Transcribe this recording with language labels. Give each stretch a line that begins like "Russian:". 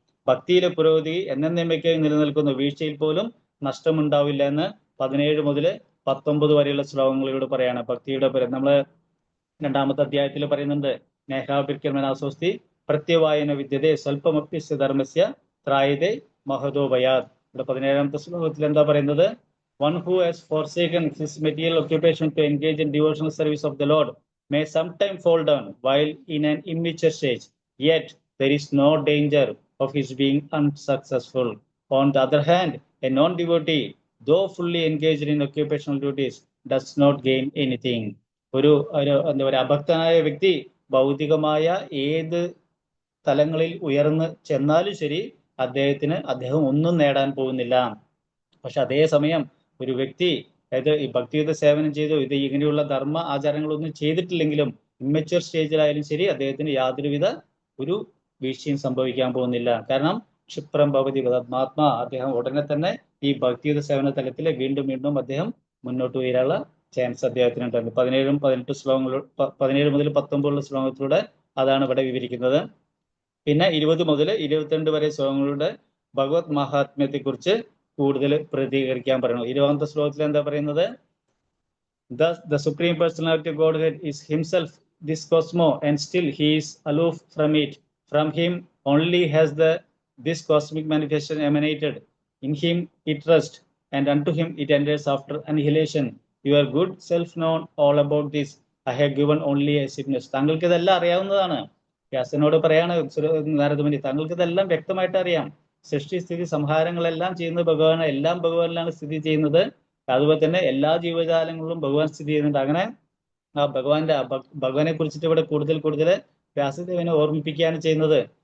Malayalam: ഭക്തിയിലെ പുരോഗതി എന്നേന്നേക്കുമായി നിലനിൽക്കുന്നു, വീഴ്ചയിൽ പോലും നഷ്ടമുണ്ടാവില്ല എന്ന് 17 മുതൽ 19 വരെയുള്ള ശ്ലോകങ്ങളിലൂടെ പറയാണ്. ഭക്തിയുടെ നമ്മള് 2-ാമത്തെ അധ്യായത്തിൽ പറയുന്നുണ്ട്,
Sanskrit: നേഹാഭിർക്കർമനാസ്വസ്തി പ്രത്യവായന വിദ്യതേ സ്വല്പമപ്യസ്യ ധർമ്മസ്യ ത്രായതേ മഹതോഭയാത്.
Malayalam: ഇവിടെ 17-ാമത്തെ ശ്ലോകത്തിൽ എന്താ പറയുന്നത്?
English: One who has forsaken his material occupation to engage in devotional service of the Lord may sometime fall down while in an immature stage, yet there is no danger of his being unsuccessful. On the other hand, a non-devotee, though fully engaged in occupational duties, does not gain anything.
Malayalam: ഒരു എന്താ പറയുക, അഭക്തനായ വ്യക്തി ഭൗതികമായ ഏത് തലങ്ങളിൽ ഉയർന്ന് ചെന്നാലും ശരി, അദ്ദേഹം ഒന്നും നേടാൻ പോകുന്നില്ല. പക്ഷെ അതേസമയം ഒരു വ്യക്തി, അതായത് ഈ ഭക്തിയുത സേവനം ചെയ്തു, ഇങ്ങനെയുള്ള ധർമ്മ ആചാരങ്ങളൊന്നും ചെയ്തിട്ടില്ലെങ്കിലും ഇമ്മച്വർ സ്റ്റേജിലായാലും ശരി, അദ്ദേഹത്തിന് യാതൊരുവിധ ഒരു വീഴ്ചയും സംഭവിക്കാൻ പോകുന്നില്ല. കാരണം
Sanskrit: ക്ഷിപ്രം ഭവതി പരമാത്മാ,
Malayalam: അദ്ദേഹം ഉടനെ തന്നെ ഈ ഭക്തിയുത സേവന തലത്തിൽ വീണ്ടും വീണ്ടും അദ്ദേഹം മുന്നോട്ട് ഉയരാനുള്ള ചാൻസ് അദ്ദേഹത്തിനുണ്ടായിരുന്നു. 17 മുതൽ 19 ശ്ലോകത്തിലൂടെ അതാണ് ഇവിടെ വിവരിക്കുന്നത്. പിന്നെ 20 മുതൽ 22 വരെ ശ്ലോകങ്ങളുടെ ഭഗവത് മഹാത്മ്യത്തെ കുറിച്ച് കൂടുതൽ പ്രതികരിക്കാൻ പറയുന്നു. 20ാമത്തെ ശ്ലോകത്തിൽ എന്താ പറയുന്നത്?
English: Thus, the Supreme Personality of Godhead is himself this cosmos, and still he is aloof from it. From him only has this cosmic manifestation emanated. In him it rests, and unto him it enters after annihilation. Your good self known all about this. I have given only a witness.
Malayalam: താങ്കൾക്ക് ഇതെല്ലാം അറിയാവുന്നതാണ്. വ്യാസനോട് പറയാണ് നാരദമുനി, താങ്കൾക്ക് ഇതെല്ലാം വ്യക്തമായിട്ട് അറിയാം. സൃഷ്ടി സ്ഥിതി സംഹാരങ്ങളെല്ലാം ചെയ്യുന്നത് ഭഗവാൻ, എല്ലാം ഭഗവാനിലാണ് സ്ഥിതി ചെയ്യുന്നത്. അതുപോലെ തന്നെ എല്ലാ ജീവജാലങ്ങളിലും ഭഗവാൻ സ്ഥിതി ചെയ്യുന്നുണ്ട്. അങ്ങനെ ആ ഭഗവാനെ കുറിച്ചിട്ട് ഇവിടെ കൂടുതൽ വ്യാസദേവനെ ഓർമ്മിപ്പിക്കുകയാണ് ചെയ്യുന്നത്.